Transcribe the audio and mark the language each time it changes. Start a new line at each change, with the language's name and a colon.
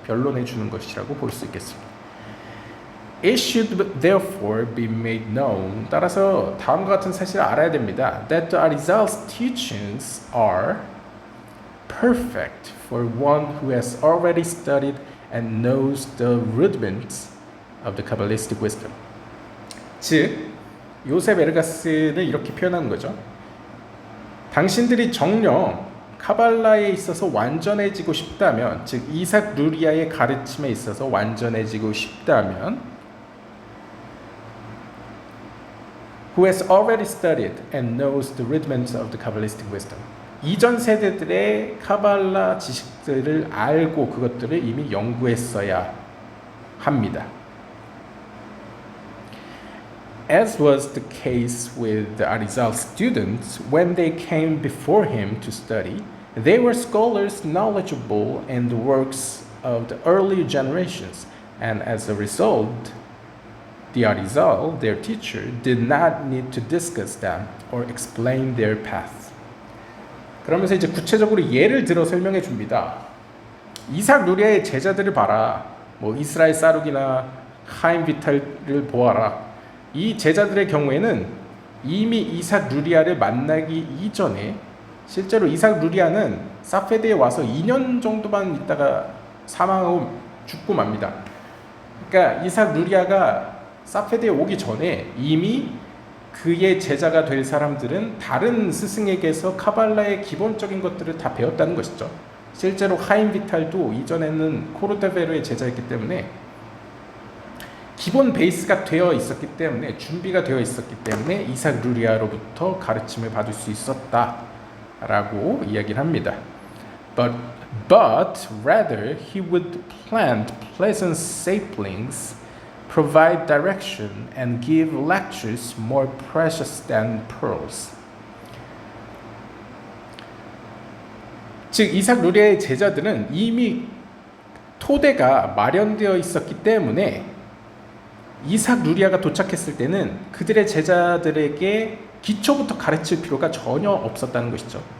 Korean: 변론해 주는 것이라고 볼 수 있겠습니다.
English: It should therefore be made known.
Korean: 따라서 다음과 같은 사실을 알아야 됩니다.
English: That the Arizal's teachings are perfect for one who has already studied and knows the rudiments of the Kabbalistic wisdom.
Korean: 즉, 요셉 에르가스는 이렇게 표현하는 거죠. 당신들이 정녕 카발라에 있어서 완전해지고 싶다면, 즉 이삭 루리아의 가르침에 있어서 완전해지고 싶다면,
English: who has already studied and knows the rudiments of the Kabbalistic wisdom.
Korean: 이전 세대들의 카발라 지식들을 알고 그것들을 이미 연구했어야 합니다.
English: As was the case with the Arizal students, when they came before him to study, they were scholars knowledgeable in the works of the earlier generations, and as a result, the Arizal, their teacher, did not need to discuss them or explain their path.
Korean: 그러면서 이제 구체적으로 예를 들어 설명해 줍니다. 이삭 루리아의 제자들을 봐라. 뭐 이스라엘 사룩이나 하임 비탈을 보아라. 이 제자들의 경우에는 이미 이삭 루리아를 만나기 이전에, 실제로 이삭 루리아는 사페드에 와서 2년 정도만 있다가 사망하고 죽고 맙니다. 그러니까 이삭 루리아가 사페드에 오기 전에 이미 그의 제자가 될 사람들은 다른 스승에게서 카발라의 기본적인 것들을 다 배웠다는 것이죠. 실제로 하임 비탈도 이전에는 코르데베르의 제자였기 때문에 기본 베이스가 되어 있었기 때문에, 준비가 되어 있었기 때문에 이삭 루리아로부터 가르침을 받을 수 있었다라고 이야기를 합니다.
English: But rather he would plant pleasant saplings, provide direction, and give lectures more precious than pearls.
Korean: 즉 이삭 루리아의 제자들은 이미 토대가 마련되어 있었기 때문에 이삭 루리아가 도착했을 때는 그들의 제자들에게 기초부터 가르칠 필요가 전혀 없었다는 것이죠.